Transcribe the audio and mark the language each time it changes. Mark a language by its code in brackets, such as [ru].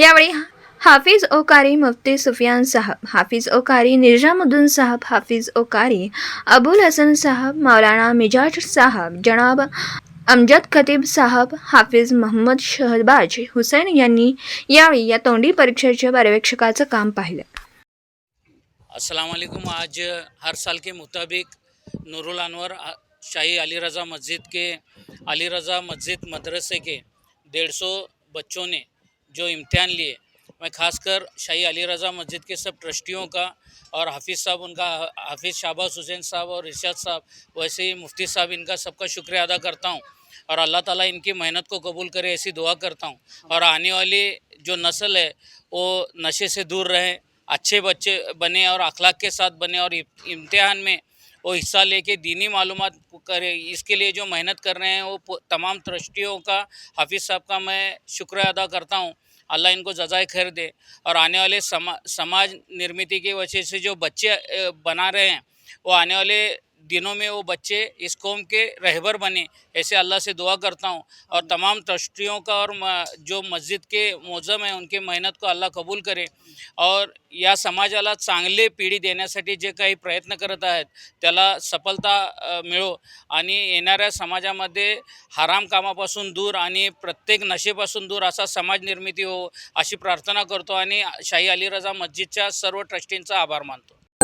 [mr] यावेळी हाफिज ओ कारी मुफ्ती सुफियान साहब, हाफिज ओ कारी निजामुद्दीन साहब, हाफिज ओ कारी अबुल हसन साहब, मौलाना मिजाज साहब, जनाब अमजद खतीब साहब, हाफिज मोहम्मद शहबाज हुसैन यांनी यावेळी या तोंडी परीक्षेच्या पर्यवेक्षकाचं काम पाहिलं. [hi] अस्सलाम वालेकुम। आज हर साल के मुताबिक नूरुल अनवर शाही अली रज़ा मस्जिद के अली रज़ा मस्जिद मदरसे के 150 बच्चों ने जो इम्तिहान लिए, मैं खासकर शाही अली रज़ा मस्जिद के सब ट्रस्टियों का और हाफिज़ साहब, उनका हाफिज़ शहबाज हुसैन साहब और इरशाद साहब, वैसे ही मुफ्ती साहब, इनका सबका शुक्रिया अदा करता हूँ और अल्लाह ताला इनकी मेहनत को कबूल करे ऐसी दुआ करता हूँ। और आने वाली जो नस्ल है वो नशे से दूर रहें, अच्छे बच्चे बने और अखलाक के साथ बने और इम्तिहान में वो हिस्सा लेके दीनी मालूमात करे। इसके लिए जो मेहनत कर रहे हैं वो तमाम ट्रस्टियों का, हाफिज़ साहब का मैं शुक्रिया अदा करता हूँ। अल्लाह इनको जज़ाए खैर दे। और आने वाले समाज निर्मिती की वजह से जो बच्चे बना रहे हैं, वो आने वाले दिनों में वो बच्चे इस कौम के रहबर बने, ऐसे अल्लाह से दुआ करता हूँ। और तमाम ट्रस्टियों का और जो मस्जिद के मोज़म हैं उनकी मेहनत को अल्लाह कबूल करे [mr] और या समाजाला चांगले पिढी देण्यासाठी जे काही प्रयत्न करत आहेत त्याला सफलता मिळो आणि येणाऱ्या समाजामध्ये हराम कामापासून दूर आणि प्रत्येक नशेपासून दूर असा समाज निर्मिती हो अशी प्रार्थना करतो आणि शाही अली रज़ा मस्जिदच्या सर्व ट्रस्टींचा आभार मानतो.